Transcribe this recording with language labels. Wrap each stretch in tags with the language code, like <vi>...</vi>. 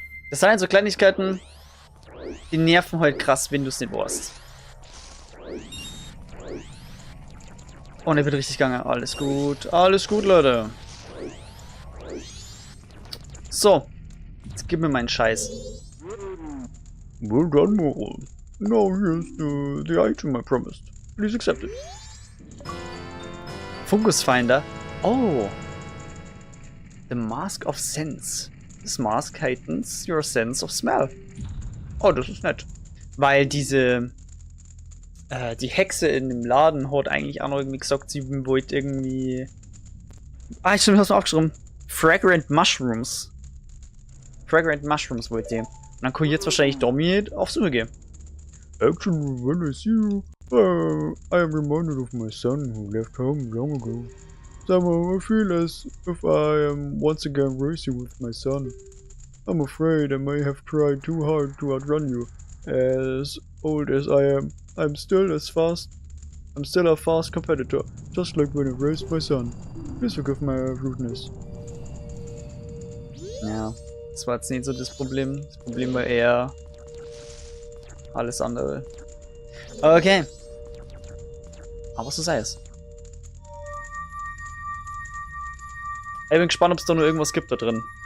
<de>Das sind so Kleinigkeiten, die nerven halt krass, wenn du es nicht weißt. Und er wird richtig gegangen. Alles gut, Leute. So. Jetzt gib mir meinen Scheiß.</de> <en>Well done, Moral. Now here's the item I promised. Please accept it. Fungus Finder. Oh. The Mask of Sense. This mask heightens your sense of smell.</en> <de>Oh, das ist nett. Weil diese die Hexe in dem Laden hat eigentlich auch noch irgendwie gesagt, sie wollte irgendwie... Ah, stimmt, hast du aufgeschrieben. Fragrant Mushrooms. Fragrant Mushrooms wollte die. Und dann kann ich jetzt wahrscheinlich damit auf Suche gehen.</de> <en>Actually, when I see you, I am reminded of my son who left home long ago. Somehow I feel as if I am once again racing with my son. I'm afraid I may have tried too hard to outrun you. As old as I am, I'm still a fast competitor, just like when I raced my son. Please forgive my rudeness.</en> <de>Ja, das war jetzt nicht so das Problem. Das Problem war eher alles andere. Okay. Aber so sei es. Ich bin gespannt, ob es da noch irgendwas gibt da drin.</de>